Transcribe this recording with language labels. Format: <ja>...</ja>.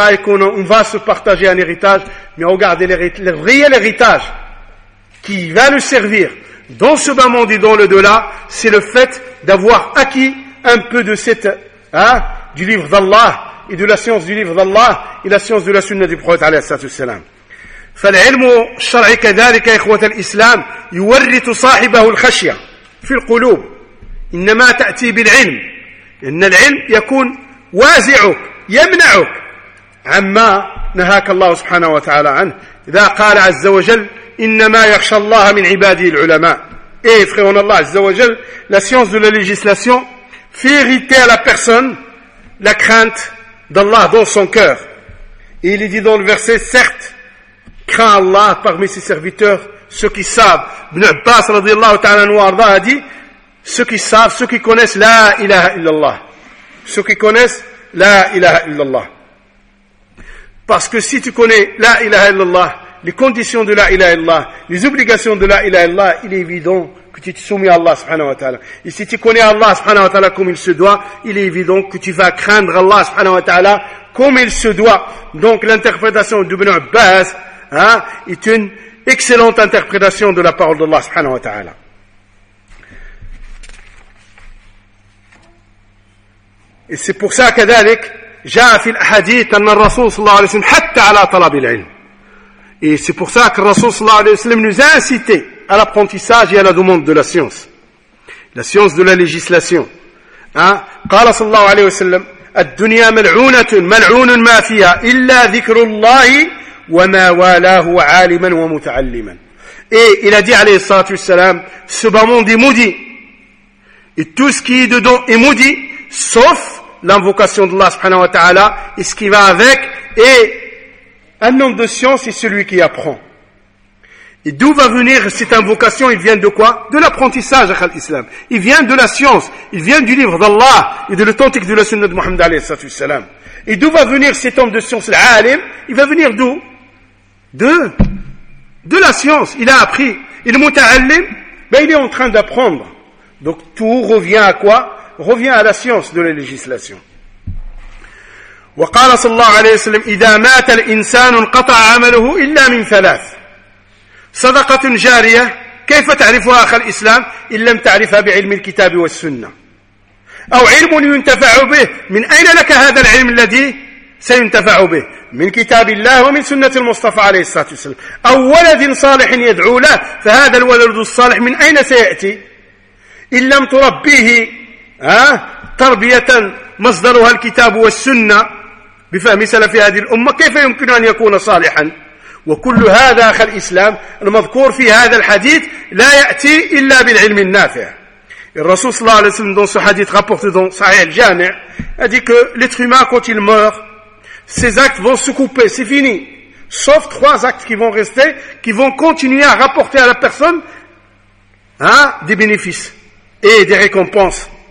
<fr>et qu'on va se partager un héritage. Mais regardez le réel héritage qui va nous servir dans ce bas monde et dans le delà, c'est le fait d'avoir acquis un peu de cette, hein, du livre d'Allah et de la science du livre d'Allah et la science de la sunna du prophète alayhi salatu wassalam.</fr> <ar>فالعلم الشرعي كذلك إخوة الإسلام يورث صاحبه الخشية في القلوب، إنما تأتي بالعلم، إن العلم يكون وازعك يمنعك عما نهاك الله سبحانه وتعالى عنه. إذا قال عز وجل</ar> <fr>إنما يخشى الله من عباده العلماء، إيه فخيرون الله عز وجل la science de la législation fait hériter à la personne la crainte d'Allah dans son cœur. Et il est dit dans le verset, certes, crains Allah parmi ses serviteurs, ceux qui savent. Ibn Abbas radiallahu ta'ala anhu arda a dit, ceux qui savent, ceux qui connaissent la ilaha illallah. Ceux qui connaissent la ilaha illallah. Parce que si tu connais la ilaha illallah, les conditions de la ilaha illallah, les obligations de la ilaha illallah, il est évident que tu te soumets à Allah subhanahu wa ta'ala. Et si tu connais Allah subhanahu wa ta'ala comme il se doit, il est évident que tu vas craindre Allah subhanahu wa ta'ala comme il se doit. Donc l'interprétation d'Ibn Abbas est une excellente interprétation de la parole d'Allah subhanahu wa ta'ala. Et c'est pour ça que</fr> <ar>كذلك جاء في الأحاديث أن الرسول صلى الله عليه وسلم حتى على طلب العلم.</ar> <fr>Et c'est pour ça que le Rasoul sallallahu alayhi wa sallam nous a incité à l'apprentissage et à la demande de la science. La science de la législation.</fr> <ar>قال صلى الله عليه وسلم الدنيا ملعونة ملعون ما فيها إلا ذكر الله وما والاه عالما ومتعلما.</ar> <fr>Et il a dit</fr> <ar>عليه الصلاة والسلام</ar> <fr>ce bas monde est maudit et tout ce qui est dedans est maudit sauf l'invocation d'Allah subhanahu wa ta'ala et ce qui va avec. Et un homme de science est celui qui apprend. Et d'où va venir cette invocation? Il vient de quoi? De l'apprentissage, akhal islam. Il vient de la science. Il vient du livre d'Allah et de l'authentique de la sunna de Muhammad alayhi sallallahu alayhi wa sallam. Et d'où va venir cet homme de science, l'alim? Il va venir d'où? De la science. Il a appris. Il est muta'allim. Ben, il est en train d'apprendre. Donc, tout revient à quoi? Revient à la science de la législation.</fr> <ar>وقال صلى الله عليه وسلم إذا مات الإنسان انقطع عمله إلا من ثلاث صدقة جارية كيف تعرفها أخ الإسلام إن لم تعرفها بعلم الكتاب والسنة أو علم ينتفع به من أين لك هذا العلم الذي سينتفع به من كتاب الله ومن سنة المصطفى عليه الصلاة والسلام أو ولد صالح يدعو له فهذا الولد الصالح من أين سيأتي إن لم تربيه تربية مصدرها الكتاب والسنة بفهم سلف هذه الأمة كيف يمكن أن يكون صالحا وكل هذا أخ الإسلام المذكور في هذا الحديث لا يأتي إلا بالعلم النافع. الرسول صلى الله عليه وسلم</ar> <fr>dans ce hadith rapporté dans صحيح الجامع a dit que l'être humain quand il meurt ses actes vont se couper, c'est fini, sauf trois actes qui vont rester, qui vont continuer à rapporter à la personne des bénéfices et des récompenses.</fr>